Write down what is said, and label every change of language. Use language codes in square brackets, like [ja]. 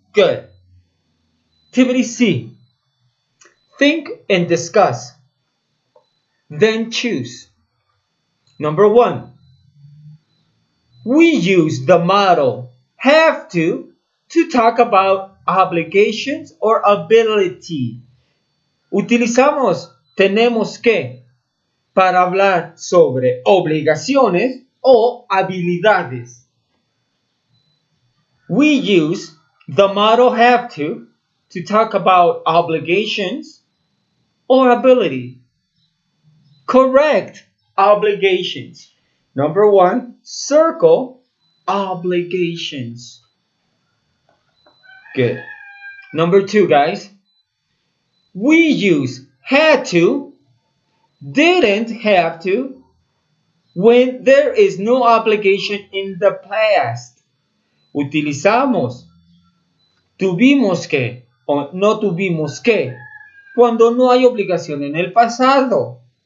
[en] Good. Activity C. Think and discuss. Then choose. Number 1. We use the model have to talk about obligations or ability. [es] Utilizamos tenemos que para hablar sobre obligaciones o habilidades. [en] We use the model have to talk about obligations or ability. Correct. Obligations. Number 1, circle obligations. Good. Number 2, guys. We use had to, didn't have to, when there is no obligation in the past. [es] Utilizamos tuvimos que o no tuvimos que cuando no hay obligación en el pasado.